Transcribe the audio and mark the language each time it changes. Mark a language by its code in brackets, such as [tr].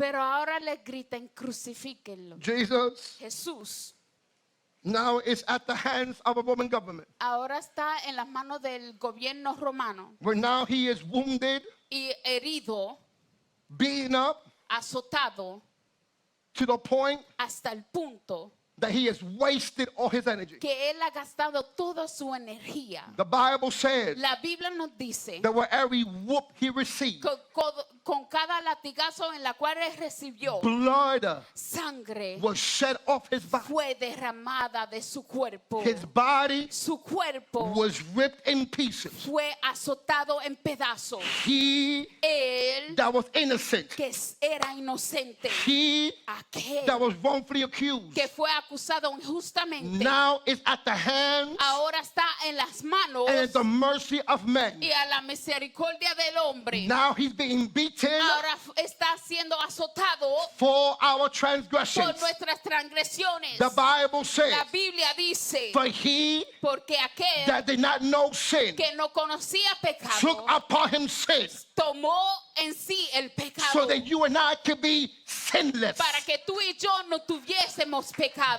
[es] pero ahora les gritan, crucifíquenlo. [en] Jesus [es] Jesús [en] now is at the hands of a Roman government, [es] ahora está en las manos del gobierno romano [en] where now he is wounded, [es] y herido, [en] beaten up [es] azotado [en] to the point [es] hasta el punto [en] that he has wasted all his energy. [es] que él ha gastado toda su energía. [en] The Bible says [es] La Biblia nos dice [en] that with every whoop he received, [es] con cada latigazo en la cual él recibió, [en] blood [es] sangre [en] was shed off his body. [es] fue derramada de su cuerpo. [en] His body [es] Su cuerpo [en] was ripped in pieces. [es] fue azotado en pedazos. [en] He [es] Él [en] that was innocent, [es] que era inocente, [en] he [es] aquel [en] that was wrongfully accused, [es] que fue acusado injustamente, [en] now is at the hands [es] ahora está en las manos [en] and at the mercy of men. [es] y a la misericordia del hombre. [en] Now he's being beaten [es] Ahora está siendo azotado [en] for our transgressions. [es] nuestras transgresiones. [en] The Bible says, [es] La Biblia dice, [en] for he [es] porque aquel [en] that did not know sin [es] que no conocía pecado [en] took upon him sin, [es] tomó en sí el pecado [en] so that you and I could be sinless. [es] para que tú y yo no tuviésemos pecado.